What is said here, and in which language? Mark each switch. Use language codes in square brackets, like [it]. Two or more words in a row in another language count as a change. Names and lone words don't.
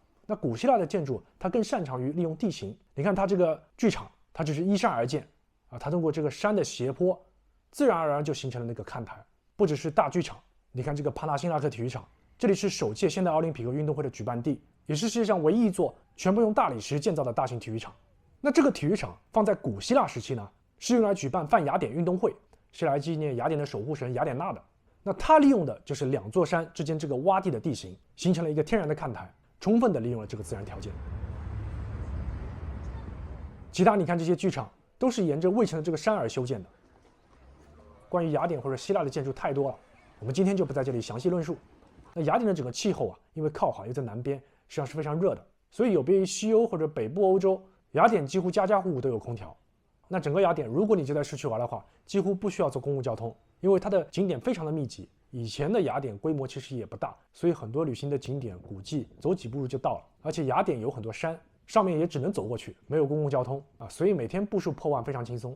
[zh] 那古希臘的建築它更擅長於利用地形。你看它這個劇場，它就是依山而建啊，它通過這個山的斜坡，自然而然就形成了那個看台。不只是大劇場，你看這個帕纳辛纳克體育場，這裡是首屆現代奧林匹克運動會的舉辦地，也是世界上唯一一座全部用大理石建造的大型體育场。那這個體育場放在古希臘時期呢，是用來舉辦泛雅典運動會，是來紀念雅典的守護神雅典娜的。那它利用的就是两座山之間這個洼地的地形，形成了一個天然的看台，充分的利用了這個自然條件。其他你看這些劇場都是沿着衛城的這個山而修建的。關於雅典或者希臘的建築太多了，我們今天就不在這裡詳細論述。那雅典的整個氣候啊，因為靠海又在南邊，實際上是非常熱的，所以有別於西歐或者北部歐洲，雅典幾乎家家戶戶都有空調。那整個雅典，如果你就在市区玩的話，幾乎不需要坐公共交通，因為它的景點非常的密集。以前的雅典規模其實也不大，所以很多旅行的景点古蹟走幾步路就到了。而且雅典有很多山，上面也只能走過去，沒有公共交通啊，所以每天步數破萬非常輕鬆。